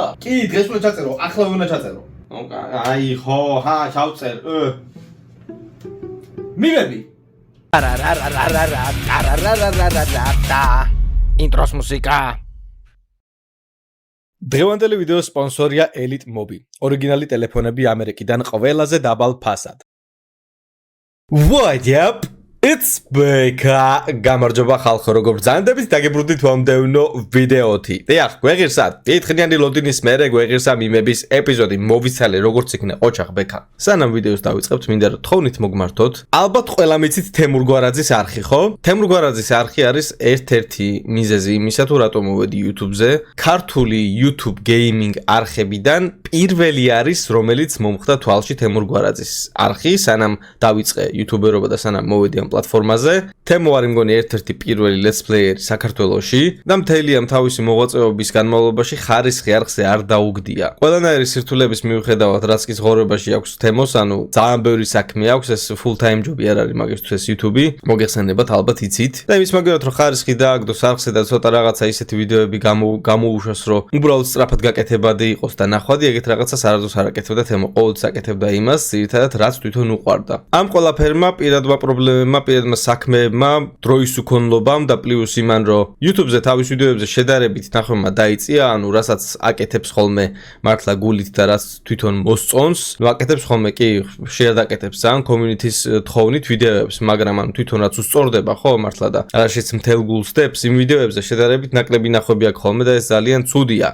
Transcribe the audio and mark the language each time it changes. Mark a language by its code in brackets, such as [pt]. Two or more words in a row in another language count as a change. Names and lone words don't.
[ka] კი დღეს უნდა ჩაწერო ახლა უნდა ჩაწერო აი ხო ჩავწერ მიმები ინტროს მუსიკა დღევანდელი ვიდეოს სპონსორია Elite Mobi. ორიგინალი ტელეფონები ამერიკიდან ყველაზე დაბალ ფასად. [en] What up? It's Beka. [ka] გამარჯობა ხალხო, როგორ ბრძანდებით დაგებრუნდით მომდევნო ვიდეოთი. დიახ, გვეღირსა, დიდხნიანი ლოდინის მერე გვეღირსა მიმების ეპიზოდი მოვიცალე როგორც იქნა ოჩახ Beka. სანამ ვიდეოს დავიწყებთ, მინდა რომ თხოვნით მოგმართოთ. ალბათ ყველა მიცით თემურ გვარაძის არხი, ხო? თემურ გვარაძის არხი არის ერთ-ერთი მიზეზი იმისა, თუ რატომ მოვედი YouTube-ზე. ქართული YouTube gaming არხებიდან პირველი არის, რომელიც მომხდა თვალში თემურ გვარაძის არხი, სანამ დავიწყე YouTuber-ობა და სანამ მოვედი ამ პლატფორმაზე. თემო არის მგონი ერთ-ერთი პირველი [en] let's player- [ka] ი საქართველოში და მთელი ამ თავისი მოღვაწეობის განმავლობაში ხარისხი არხზე არ დაუგდია. ყველანაირი სირთულების მიუხედავად, რაც კი ზღორებაში აქვს თემოს, ანუ ძალიან ბევრი საქმე აქვს, ეს [en] full time job- [ka] ი არ არის მაგისთვის YouTube-ი. მოგეხსენებათ, ალბათ იცით. და იმის მაგალითად რომ ხარისხი დააგდოს არხზე და ცოტა რაღაცა ისეთი ვიდეოები გამოუშვას, რომ უბრალოდ სწრაფად გაკეთებადი იყოს და ნახვადი, ეგეთ რაღაცას არასდროს არ აკეთებდა თემო. ყოველთვის აკეთებდა იმას, ძირითადად რაც თვითონ უყვარდა. ამ ყველაფერმა პირადმა პრობლემებმა, პირადმა საქმეებმა, დროის უქონლობამ და პლუს იმან, რომ YouTube-ზე თავის ვიდეოებზე შედარებით ნახევარმა დაიწია, ანუ რასაც აკეთებს ხოლმე მართლა გულით და რაც თვითონ მოსწონს, აკეთებს ხოლმე კი შეერ დაკეთებს ძალიან community-ის თხოვნით ვიდეოებს, მაგრამ ანუ თვითონ რაც უსწორდება, ხო, მართლა და რაშიც მთელ გულს დებს იმ ვიდეოებზე შედარებით ნაკლები ნახვები აქვს ხოლმე და ეს ძალიან ცუდია.